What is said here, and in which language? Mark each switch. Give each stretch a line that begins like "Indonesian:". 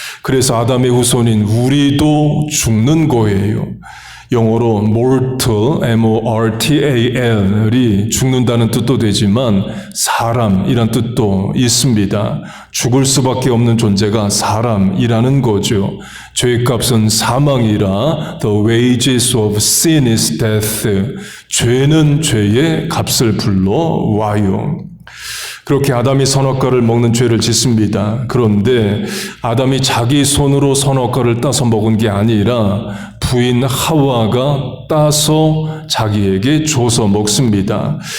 Korean: 그래서 아담의 후손인 우리도 죽는 거예요. 영어로 mortal, M-O-R-T-A-L이 죽는다는 뜻도 되지만 사람이란 뜻도 있습니다. 죽을 수밖에 없는 존재가 사람이라는 거죠. 죄의 값은 사망이라
English: The wages of sin is death.
Korean: 죄는 죄의 값을 불러와요. 그렇게 아담이 선악과를 먹는 죄를 짓습니다. 그런데 아담이 자기 손으로 선악과를 따서 먹은 게 아니라 부인 하와가 따서 자기에게 줘서 먹습니다.